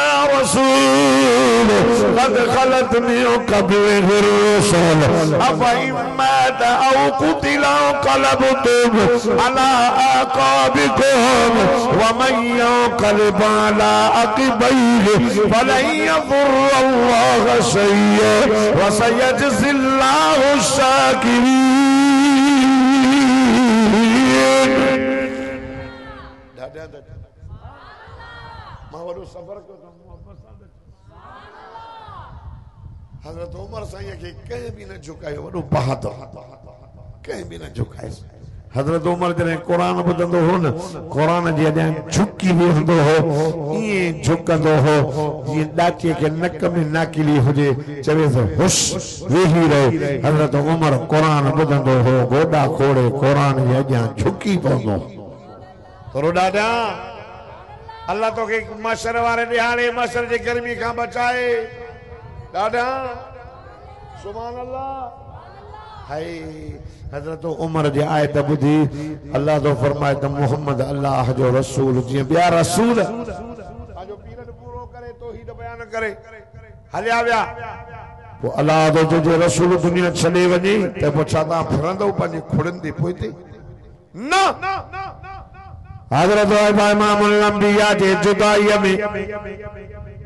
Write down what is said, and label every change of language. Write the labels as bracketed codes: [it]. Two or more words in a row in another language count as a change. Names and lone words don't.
[ar] रसूल قد خلت من قبله الرسل أفإن أو قتل انقلبتم على أعقابكم ومن ينقلب على عقبيه فلن يضر الله شيئا وسيجزي الله الشاكرين. ما هو صبر [sd] को हजरत उमर साईं के कहीं भी न झुकायो वडो बहादुर कहीं भी न झुकाए हजरत उमर जने कुरान ॿुधंदो हो न कुरान जे अॼां झुकी वेंदो हो ये झुकंदो हो ये ॾाचे के नक में नाकिली हुजे चवे तो हुश वेही रहो हजरत उमर कुरान ॿुधंदो हो गोॾा खोड़े कुरान जे अॼां झुकी पवंदो थोरो ॾाढा अल्लाह तो के मशर वारे ॾिहाड़े मशर जे गर्मी खां बचाए दादा [ar] سبحان الله [sd] हाय हजरत उमर जे आयत बुधी अल्लाह तो फरमाए त मोहम्मद अल्लाह जो रसूल जी बिया रसूल जो पीरन पूरो करे तौहीद बयान करे हलिया विया वो अल्लाह तो जो रसूल दुनिया छॾे वञे त पोइ छा तव्हां फिरंदो पंहिंजी खुड़नि ते पोइते न हजरत इमामुल अंबिया जे जुदाई में